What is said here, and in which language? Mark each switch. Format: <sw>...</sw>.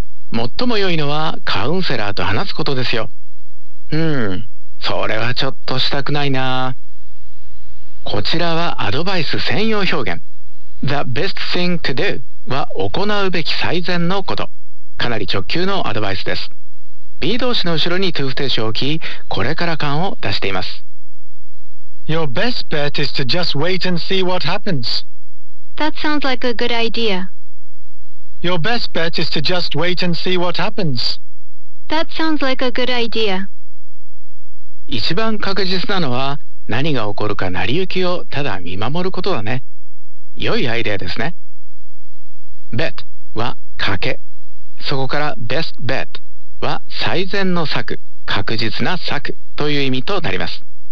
<ja>最も良いのはカウンセラーと話すことですよ。それはちょっとしたくないな。こちらはアドバイス専用表現。</ja> <en>The best thing to do</en> <ja>は行うべき最善のこと。かなり直球のアドバイスです。B 動詞の後ろに to 不定詞を置き、これから感を出しています。</ja> <en>Your best bet is to just wait and see what happens. That sounds like a good idea. Your best bet is to just wait and see what happens. That sounds like a good idea.</en> <ja>一番確実なのは、何が起こるか成り行きをただ見守ることだね。良いアイデアですね。bet は賭け、そこから best bet は最善の策、確実な策という意味となります。</ja>